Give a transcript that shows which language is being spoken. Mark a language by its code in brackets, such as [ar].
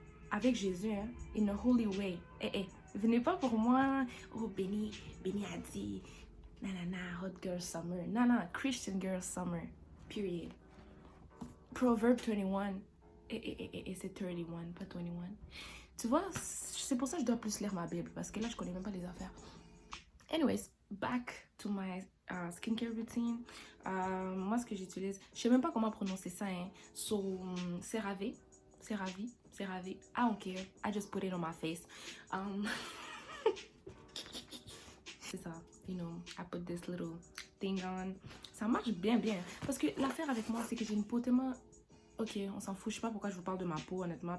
[fr] Avec Jésus, hein, [en] in a holy way. [fr] Venez pas pour moi, oh Benny a dit, nanana, [en] hot girl summer. [fr] Non, [en] Christian girl summer, period. [fr] Proverbe 21, c'est 31, pas 21. Tu vois, c'est pour ça que je dois plus lire ma Bible, parce que là, je connais même pas les affaires. [en] Anyways, back to my skincare routine. [fr] Moi, ce que j'utilise, je sais même pas comment prononcer ça, hein. [en] So, CeraVe. I don't care. I just put it on my face. [fr] C'est ça. [en] You know, I put this little thing on. [fr] Ça marche bien. Parce que l'affaire avec moi, c'est que j'ai une peau tellement... Ok, on s'en fout. Je sais pas pourquoi je vous parle de ma peau, honnêtement.